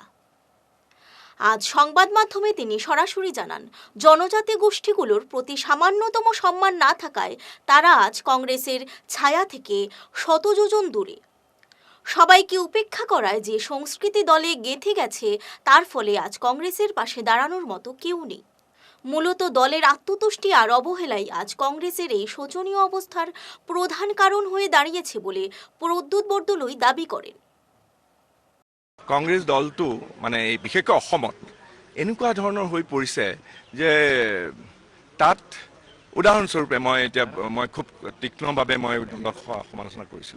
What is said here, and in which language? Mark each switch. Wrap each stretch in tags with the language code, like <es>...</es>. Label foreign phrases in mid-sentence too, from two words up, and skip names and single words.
<bn>আজ সংবাদ মাধ্যমে তিনি সরাসরি জানান, জনজাতি গোষ্ঠীগুলোর প্রতি সামান্যতম সম্মান না থাকায় তারা আজ কংগ্রেসের ছায়া থেকে শত যোজন দূরে। সবাইকে উপেক্ষা করায় যে সংস্কৃতি দলে গেঁথে গেছে, তার ফলে আজ কংগ্রেসের পাশে দাঁড়ানোর মতো কেউ নেই। মূলত দলের আত্মতুষ্টি আর অবহেলাই আজ কংগ্রেসের এই শোচনীয় অবস্থার প্রধান কারণ হয়ে দাঁড়িয়েছে বলে প্ৰদ্যুৎ বৰদলৈ দাবী করেন।</bn> <as>কংগ্ৰেছ দলটো মানে বিশেষকৈ অসমত এনেকুৱা ধৰণৰ হৈ পৰিছে যে তাত উদাহৰণস্বৰূপে মই খুব তীক্ষ্ণভাৱে মই সমালোচনা কৰিছিলোঁ।</as>